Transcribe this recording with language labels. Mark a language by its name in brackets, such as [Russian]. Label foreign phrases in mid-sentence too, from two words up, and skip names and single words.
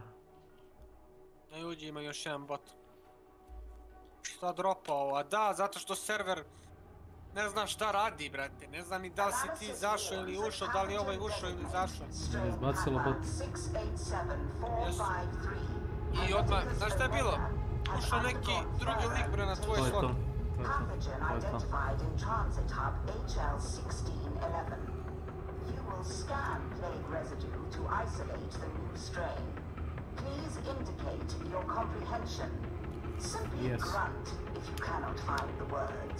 [Serbian] Ne uđi, ima još jedan bot. Šta dropa ovo? Da, zato što server ne zna šta radi, brate. Ne zna ni da li si ti izašao ili ušao, da li je ovaj ušao ili izašao. Mene izbacilo bot. I odmah, znaš šta je bilo? Ušao neki drugi lik bre na tvoj slot. [English] Pathogen identified in transit hub HL1611. You will scan plague residue to isolate the new strain. Please indicate your comprehension. Simply grunt if you cannot find the words.